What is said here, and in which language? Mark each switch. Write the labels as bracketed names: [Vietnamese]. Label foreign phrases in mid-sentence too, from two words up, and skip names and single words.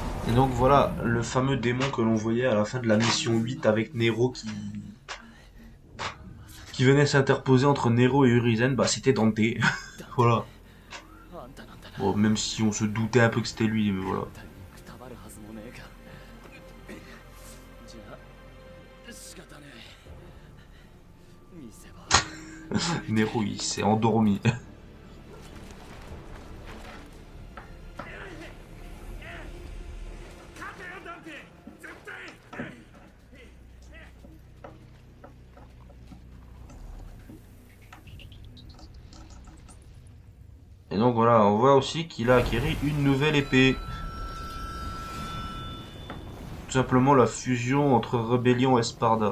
[French] Et donc voilà, le fameux démon que l'on voyait à la fin de la mission 8 avec Nero qui venait s'interposer entre Nero et Urizen, bah c'était Dante. Voilà. [Japanese] あんたなんだな [French] Bon, même si on se doutait un peu que c'était lui, mais voilà. [Japanese] くたばるはずもねえかじゃあ仕方ねえ見せ場 [French] Nero, il s'est endormi. [Japanese] 勝てよダンテ絶対 [French] Et donc voilà, on voit aussi qu'il a acquis une nouvelle épée. Tout simplement la fusion entre Rébellion et Sparda.